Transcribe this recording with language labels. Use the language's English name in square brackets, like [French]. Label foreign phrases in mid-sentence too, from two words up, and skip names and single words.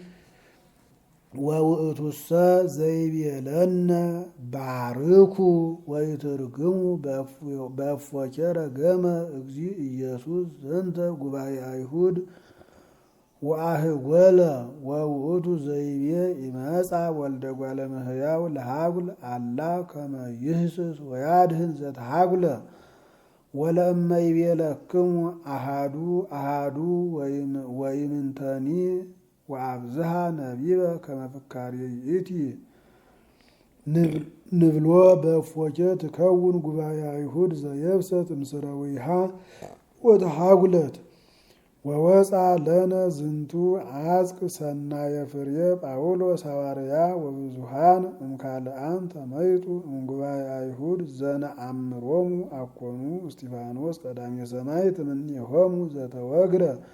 [Geez] ወውእቱሰ ዘይቤለነ ባርኩ ወይትርግሙ በእፎኬ ረገመ እግዚእ ኢየሱስ ዘንተ ጉባኤ አይሁድ ወአህጎለ ወውእቱ ዘይቤ ይመጻ ወልደ እጓለ እመሕያው ለሃጉል አላ ከመ ይህስስ ወያድህን ዘተሃጉለ ወለእመ ይቤለክሙ አሃዱ አሃዱ ወይምንተኒ ወአብዝሃ ነቢበ ከመ ፍካሬ ይእቲ ንብሎ በእፎኬ ትከውን ጉባኤ አይሁድ ዘየብሰት እምስረዊሃ ወተሃጉለት ወወፃ ለነ ዝንቱ አጽቅ ሰናየ ፍሬ ጳውሎስ ሐዋርያ ወብዙሃን እምካልአን ተመይጡ እምጉባኤ አይሁድ ዘነአምሮሙ አኮኑ እስጢፋኖስ ቀዳሜ ሰማዕት እምኔሆሙ ዘተወግረ